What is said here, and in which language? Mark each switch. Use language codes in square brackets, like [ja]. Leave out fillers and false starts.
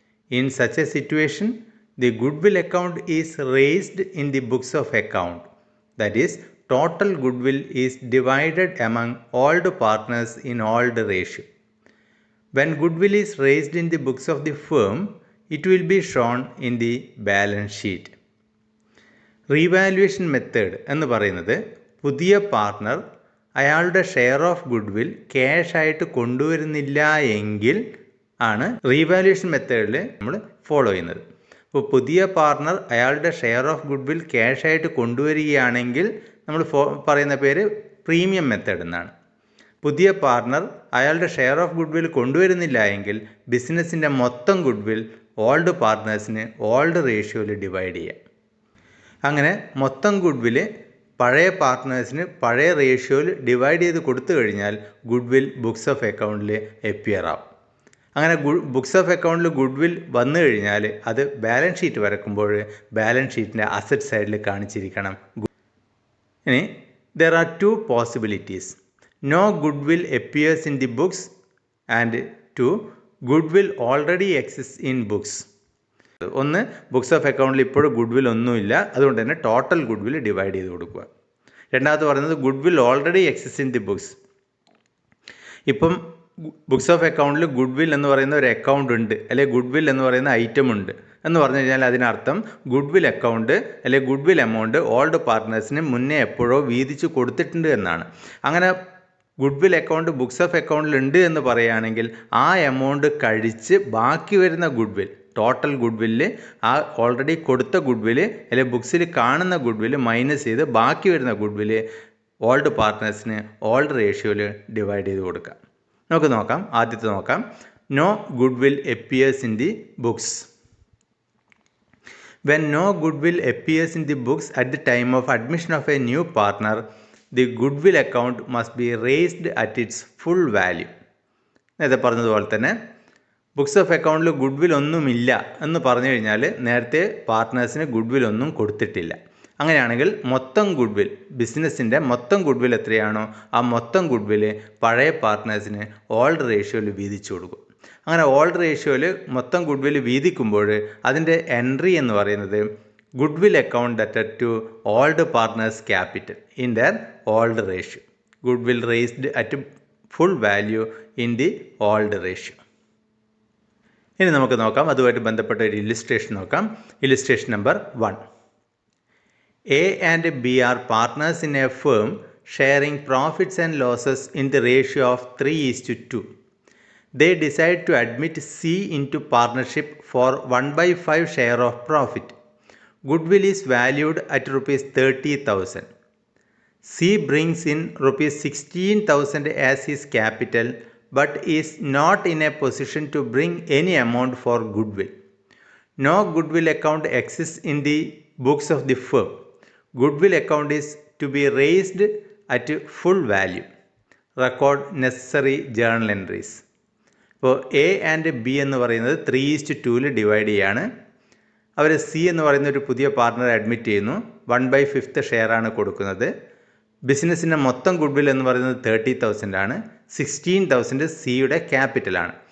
[en] In such a situation, the goodwill account is raised in the books of account. That is, total goodwill is divided among all the partners in all the ratio. When goodwill is raised in the books of the firm, it will be shown in the balance sheet. [ml] Revaluation method എന്ന് പറയുന്നത് പുതിയ partner അയാളുടെ share of goodwill cash ആയിട്ട് കൊണ്ടുവരുന്നില്ല എങ്കിൽ ആണ് revaluation മെത്തേഡിൽ നമ്മൾ follow ചെയ്യുന്നത്. അപ്പോൾ പുതിയ പാർട്ണർ അയാളുടെ ഷെയർ ഓഫ് ഗുഡ്വിൽ ക്യാഷ് ആയിട്ട് കൊണ്ടുവരികയാണെങ്കിൽ നമ്മൾ പറയുന്ന പേര് പ്രീമിയം മെത്തേഡ് എന്നാണ്. പുതിയ പാർട്ണർ അയാളുടെ ഷെയർ ഓഫ് ഗുഡ്വിൽ കൊണ്ടുവരുന്നില്ല എങ്കിൽ ബിസിനസ്സിൻ്റെ മൊത്തം ഗുഡ്വിൽ ഓൾഡ് പാർട്ട്നേഴ്സിന് ഓൾഡ് റേഷ്യോയിൽ ഡിവൈഡ് ചെയ്യാം. അങ്ങനെ മൊത്തം ഗുഡ്വിൽ പഴയ പാർട്ട്നേഴ്സിന് പഴയ റേഷ്യോയിൽ ഡിവൈഡ് ചെയ്ത് കൊടുത്തു കഴിഞ്ഞാൽ ഗുഡ്വിൽ ബുക്സ് ഓഫ് അക്കൗണ്ടിൽ എപ്പിയർ ആവും. അങ്ങനെ ബുക്സ് ഓഫ് അക്കൗണ്ടിൽ ഗുഡ്വിൽ വന്നു കഴിഞ്ഞാൽ അത് ബാലൻസ് ഷീറ്റ് വരക്കുമ്പോൾ ബാലൻസ് ഷീറ്റിൻ്റെ അസറ്റ് സൈഡിൽ കാണിച്ചിരിക്കണം. ഇനി [en] There are two possibilities. No goodwill appears in the books, and two, goodwill already exists in books. [ml] ഒന്ന്, ബുക്സ് ഓഫ് അക്കൗണ്ടിൽ ഇപ്പോഴും ഗുഡ്വിൽ ഒന്നുമില്ല, അതുകൊണ്ട് തന്നെ ടോട്ടൽ ഗുഡ്വിൽ ഡിവൈഡ് ചെയ്ത് കൊടുക്കുക. രണ്ടാമത് പറയുന്നത് [en] Goodwill already exist in the books. [ml] ഇപ്പം ബുക്സ് ഓഫ് അക്കൗണ്ടിൽ ഗുഡ്വിൽ എന്ന് പറയുന്ന ഒരു അക്കൗണ്ട് ഉണ്ട്, അല്ലെങ്കിൽ ഗുഡ്വിൽ എന്ന് പറയുന്ന ഐറ്റം ഉണ്ട് എന്ന് പറഞ്ഞു കഴിഞ്ഞാൽ അതിനർത്ഥം ഗുഡ്വിൽ അക്കൗണ്ട് അല്ലെങ്കിൽ ഗുഡ്വിൽ എമൗണ്ട് ഓൾഡ് പാർട്ട്നേഴ്സിന് മുന്നേ എപ്പോഴോ വീതിച്ച് കൊടുത്തിട്ടുണ്ട് എന്നാണ്. അങ്ങനെ ഗുഡ്വിൽ അക്കൗണ്ട് ബുക്സ് ഓഫ് അക്കൗണ്ടിൽ ഉണ്ട് എന്ന് പറയുകയാണെങ്കിൽ ആ എമൗണ്ട് കഴിച്ച് ബാക്കി വരുന്ന ഗുഡ്വിൽ, ടോട്ടൽ ഗുഡ്വില്ല് ആ ഓൾറെഡി കൊടുത്ത ഗുഡ്വില് അല്ലെങ്കിൽ ബുക്സിൽ കാണുന്ന ഗുഡ്വില് മൈനസ് ചെയ്ത് ബാക്കി വരുന്ന ഗുഡ്വില് ഓൾഡ് പാർട്ട്നേഴ്സിന് ഓൾഡ് റേഷ്യോയിൽ ഡിവൈഡ് ചെയ്ത് കൊടുക്കാം. നമുക്ക് നോക്കാം. ആദ്യത്തെ നോക്കാം. [en] No goodwill appears in the books. When no goodwill appears in the books at the time of admission of a new partner, the goodwill account must be raised at its full value. [ml] നേരത്തെ പറഞ്ഞതുപോലെ തന്നെ books of അക്കൗണ്ടിൽ goodwill ഒന്നുമില്ല എന്ന് പറഞ്ഞു കഴിഞ്ഞാൽ നേരത്തെ പാർട്ട്നേഴ്സിന് goodwill ഒന്നും കൊടുത്തിട്ടില്ല. അങ്ങനെയാണെങ്കിൽ മൊത്തം ഗുഡ്വിൽ, ബിസിനസ്സിൻ്റെ മൊത്തം ഗുഡ്വിൽ എത്രയാണോ ആ മൊത്തം ഗുഡ്വിൽ പഴയ പാർട്ട്നേഴ്സിന് ഓൾഡ് റേഷ്യോയിൽ വീതിച്ചു കൊടുക്കും. അങ്ങനെ ഓൾഡ് റേഷ്യോയിൽ മൊത്തം ഗുഡ്വിൽ വീതിക്കുമ്പോൾ അതിൻ്റെ എൻട്രി എന്ന് പറയുന്നത് [en] Goodwill account ഡെറ്റഡ് to old partners capital in there old ratio. Goodwill raised at full value in the old ratio. [ml] ഇനി നമുക്ക് നോക്കാം, അതുമായിട്ട് ബന്ധപ്പെട്ട ഒരു ഇല്ലുസ്ട്രേഷൻ നോക്കാം. [en] Illustration number 1. A and B are partners in a firm sharing profits and losses in the ratio of 3:2. They decide to admit C into partnership for 1/5 share of profit. Goodwill is valued at rupees 30,000. C brings in rupees 16,000 as his capital but is not in a position to bring any amount for goodwill. No goodwill account exists in the books of the firm. Goodwill account is to be raised at full value. Record necessary journal entries. [ml] ഇപ്പോൾ A and B എന്ന് പറയുന്നത് 3:2 divide ചെയ്യാണ്. അവർ C എന്ന് പറയുന്ന ഒരു പുതിയ പാർട്ട്ണറെ admit ചെയ്യുന്നു. 1/5 ഷെയറാണ് കൊടുക്കുന്നത്. ബിസിനസ്സിൻ്റെ മൊത്തം ഗുഡ്വിൽ എന്ന് പറയുന്നത് 30,000 ആണ്. 16,000 സിയുടെ ക്യാപിറ്റലാണ്.